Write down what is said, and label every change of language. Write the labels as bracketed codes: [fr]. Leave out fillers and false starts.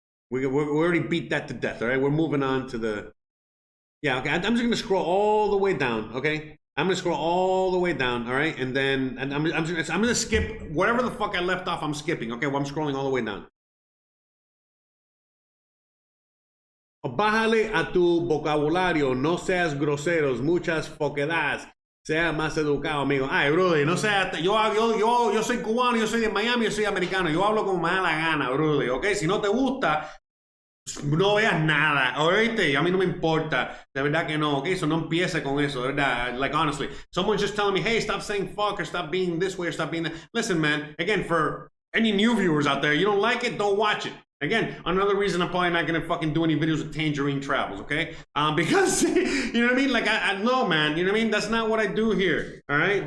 [en] We already beat that to death, all right? We're moving on to the... Yeah, okay, I'm just going to scroll all the way down, okay? I'm going to scroll all the way down, all right? And then I'm going to skip whatever the fuck I left off, I'm skipping, okay? Well, I'm scrolling all the way down. [es] Bájale a tu vocabulario, no seas groseros, muchas foquedas, sea más educado, amigo. Ay, brother, no sea, yo soy cubano, yo soy de Miami, yo soy americano, yo hablo como me da la gana, brother, ¿ok? Si no te gusta, no veas nada, ¿oíste? A mí no me importa, de verdad que no, ¿ok? So no empiece con eso, de verdad, [en] like honestly. Someone's just telling me, hey, stop saying fuck, or stop being this way, or stop being that. Listen, man, again, for any new viewers out there, you don't like it, don't watch it. Again, another reason I'm probably not gonna fucking do any videos with Tangerine Travels, okay? Because you know what I mean? Like I know, man. You know what I mean? That's not what I do here. All right.